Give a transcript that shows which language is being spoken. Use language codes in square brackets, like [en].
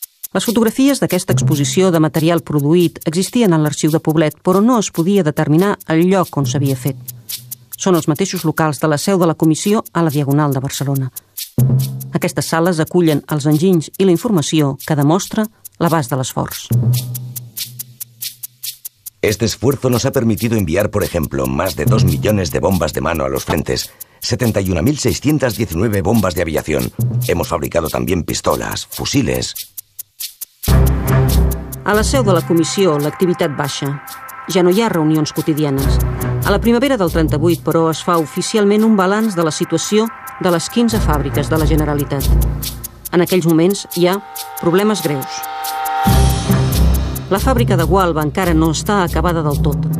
[ca] Les fotografies d'aquesta exposició de material produït existien en l'arxiu de Poblet, però no es podia determinar el lloc on s'havia fet. Són els mateixos locals de la seu de la comissió a la Diagonal de Barcelona. Aquestes sales acullen els enginys i la informació que demostra l'abast de l'esforç. [es] Este esfuerzo nos ha permitido enviar, por ejemplo, más de 2 millones de bombas de mano a los frentes, 71.619 bombas de aviación. Hemos fabricado también pistolas, fusiles. [ca] A la seu de la comissió, l'activitat baixa. Ja no hi ha reunions quotidianes. A la primavera del 38, però, es fa oficialment un balanç de la situació de les 15 fàbriques de la Generalitat. En aquells moments hi ha problemes greus. La fàbrica de Gualba encara no està acabada del tot.